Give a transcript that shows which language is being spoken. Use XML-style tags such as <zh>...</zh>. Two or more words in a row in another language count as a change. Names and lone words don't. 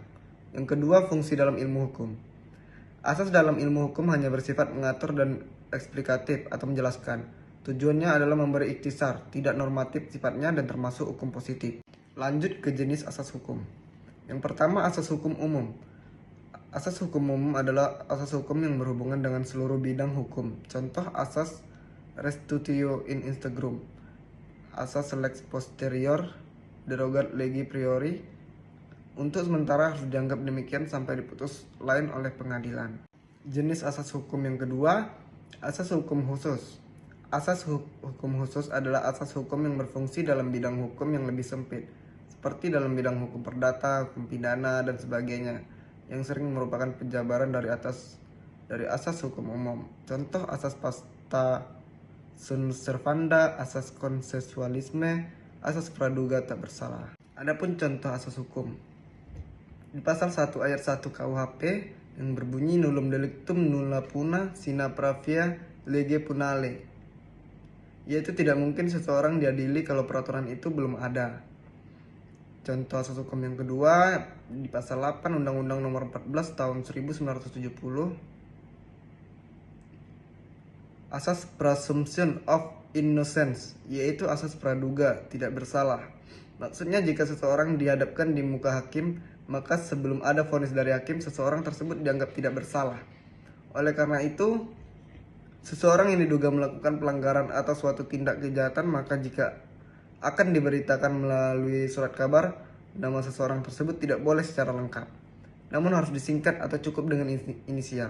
<id>Yang kedua, fungsi dalam ilmu hukum. Asas dalam ilmu hukum hanya bersifat mengatur dan eksplikatif atau menjelaskan. Tujuannya adalah memberi ikhtisar, tidak normatif sifatnya dan termasuk hukum positif. Lanjut ke jenis asas hukum. Yang pertama, asas hukum umum. Asas hukum umum adalah asas hukum yang berhubungan dengan seluruh bidang hukum. Contoh asas</id> <la>restitutio in integrum,</la> <id>asas</id> <la>lex posterior, derogat legi priori.</la> <id>Untuk sementara harus dianggap demikian sampai diputus lain oleh pengadilan. Jenis asas hukum yang kedua, asas hukum khusus. Asas hukum khusus adalah asas hukum yang berfungsi dalam bidang hukum yang lebih sempit, seperti dalam bidang hukum perdata, hukum pidana, dan sebagainya, yang sering merupakan penjabaran dari asas hukum umum. Contoh asas</id> <la>pasta sunt servanda,</la> <id>asas konsensualisme, asas praduga tak bersalah. Adapun contoh asas hukum di pasal 1 ayat 1 KUHP yang berbunyi</id> <la>nullum delictum nulla puna sine pravia lege punale,</la> <id>yaitu tidak mungkin seseorang diadili kalau peraturan itu belum ada. Contoh asas hukum yang kedua di pasal 8 Undang-Undang Nomor 14 Tahun 1970, asas</id> <en>presumption of innocence,</en> <id>yaitu asas praduga tidak bersalah. Maksudnya jika seseorang dihadapkan di muka hakim, maka sebelum ada vonis dari hakim, seseorang tersebut dianggap tidak bersalah. Oleh karena itu, seseorang yang diduga melakukan pelanggaran atau suatu tindak kejahatan, maka jika akan diberitakan melalui surat kabar, nama seseorang tersebut tidak boleh secara lengkap, namun harus disingkat atau cukup dengan inisial.</id>